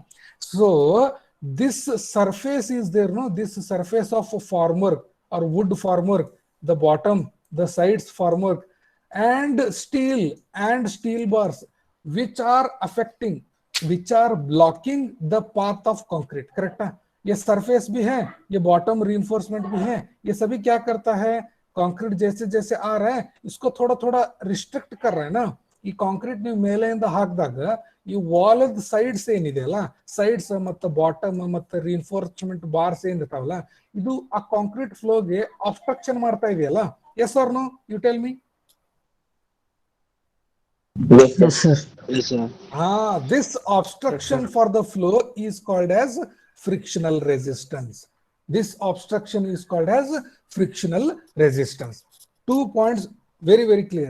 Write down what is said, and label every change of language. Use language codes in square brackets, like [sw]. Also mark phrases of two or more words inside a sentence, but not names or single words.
[en] So this surface is there, no? This surface of formwork or wood formwork, the bottom, the sides formwork, and steel bars, which are affecting, which are blocking the path of concrete. [hi] करेक्ट है? ये सरफेस भी है, ये [en] bottom reinforcement [hi] भी है, ये सभी क्या करता है, कंक्रीट जैसे जैसे आ रहा है इसको थोड़ा थोड़ा रिस्ट्रिक्ट कर रहा है ना. [kn] ಈ ಕಾಂಕ್ರೀಟ್ ನೀವು ಮೇಲೆಯಿಂದ ಹಾಕಿದಾಗ ಈ ವಾಲದ ಸೈಡ್ಸ್ ಏನಿದೆಯಲ್ಲ, ಸೈಡ್ಸ್ ಮತ್ತು ಬಾಟಮ್ ಮತ್ತು [en] reinforcement bars [kn] ಏನಿರ್ತಾವಲ್ಲ, ಇದು ಆ ಕಾಂಕ್ರೀಟ್ ಫ್ಲೋಗೆ ಅಬ್ಸ್ಟ್ರಕ್ಷನ್ ಮಾಡ್ತಾ ಇದೆಯಲ್ಲ. [en] Yes or no, you tell me. Yes, sir. Yes, sir. This obstruction for the flow is called as frictional resistance. This obstruction is called as frictional resistance. 2 points very clear.